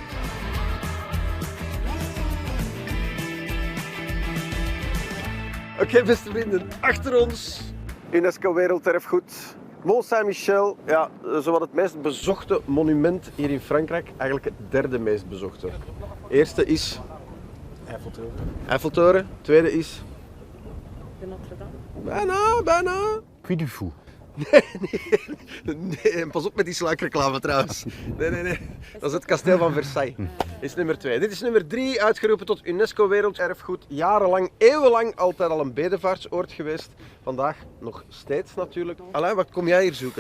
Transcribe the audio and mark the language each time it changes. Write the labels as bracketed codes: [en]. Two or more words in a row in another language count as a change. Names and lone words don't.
[nl] Oké, beste vrienden, achter ons UNESCO Werelderfgoed. Mont Saint-Michel, ja, zowat het meest bezochte monument hier in Frankrijk. Eigenlijk het derde meest bezochte. Eerste is Eiffeltoren. Tweede is De Notre-Dame. bijna. Puy du Fou. Nee, en pas op met die sluikreclame trouwens. Nee. Dat is het kasteel van Versailles. Dit is nummer 2. Dit is nummer 3, uitgeroepen tot UNESCO Werelderfgoed. Jarenlang, eeuwenlang altijd al een bedevaartsoord geweest. Vandaag nog steeds natuurlijk. Alain, wat kom jij hier zoeken?